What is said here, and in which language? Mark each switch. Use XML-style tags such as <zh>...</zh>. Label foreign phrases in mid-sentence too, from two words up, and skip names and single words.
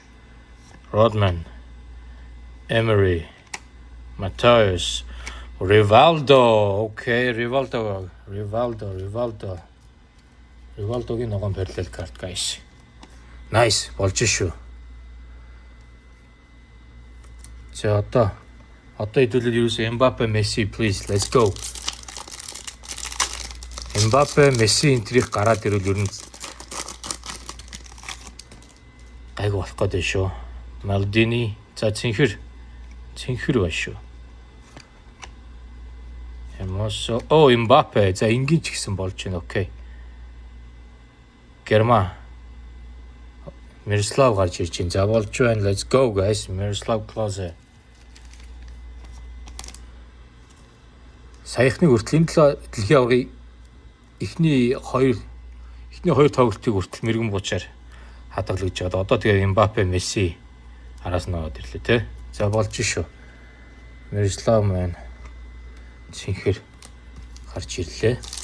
<mn>Rodman, Emery, Matthias, Rivaldo. Окей, Rivaldo-гийн ногоон параллел карт guys. Nice болж шүү. За одоо Одоо хэдүүлээд ерөөсөө Mbappe, Messi</mn> <en>please let's go.</en> <mn>Mbappe, Messi энтрийг гараад ирвэл ер нь айгу болох гэдэг шүү. Maldini за цэнхэр байна шүү. Hermoso Mbappe за энгийн ч гэсэн болж байна. Окей. Герман Miroslav гарч ирж байна. За болж байна.</mn> <en>Let's go guys.</en> <mn>Miroslav Klose. Саяхны хүртэл энэ дэлхийн аваргын эхний хоёр тоглолтыг хүртэл мэрэгэн буучаар хадгалж байгаа. Одоо тэгээ Mbappe, Messi араас нь ороод ирлээ те. За болж шүү. Miroslav маань цэнхэр гарч ирлээ.</mn>